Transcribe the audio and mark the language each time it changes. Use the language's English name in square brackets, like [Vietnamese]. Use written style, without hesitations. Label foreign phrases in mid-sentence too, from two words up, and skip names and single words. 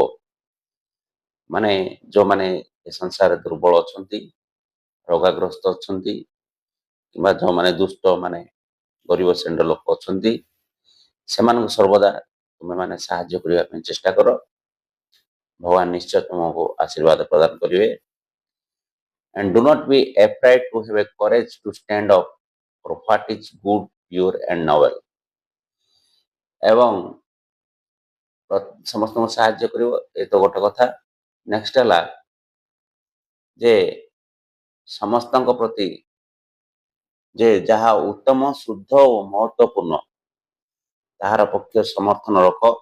[Odia] ମାନେ ଯେଉଁମାନେ ଏ ସଂସାରରେ ଦୁର୍ବଳ ଅଛନ୍ତି, ରୋଗାଗ୍ରସ୍ତ ଅଛନ୍ତି କିମ୍ବା ଯେଉଁମାନେ ଦୁଷ୍ଟ ମାନେ ଗରିବ ଶ୍ରେଣୀର ଲୋକ ଅଛନ୍ତି, ସେମାନଙ୍କୁ ସର୍ବଦା ତୁମେ ମାନେ ସାହାଯ୍ୟ କରିବା ପାଇଁ ଚେଷ୍ଟା କର। ଭଗବାନ ନିଶ୍ଚୟ ତୁମକୁ ଆଶୀର୍ବାଦ ପ୍ରଦାନ କରିବେ। [English] And do not be afraid to have a courage to stand up for what is good, pure and noble. [Odia] ଏବଂ ସମସ୍ତଙ୍କୁ ସାହାଯ୍ୟ କରିବ, ଏ ତ ଗୋଟେ କଥା। ନେକ୍ସଟ ହେଲା ଯେ ସମସ୍ତଙ୍କ ପ୍ରତି ଯେ ଯାହା ଉତ୍ତମ, ଶୁଦ୍ଧ ଓ ମହତ୍ୱପୂର୍ଣ୍ଣ ତାହାର ପକ୍ଷ ସମର୍ଥନ ରଖ।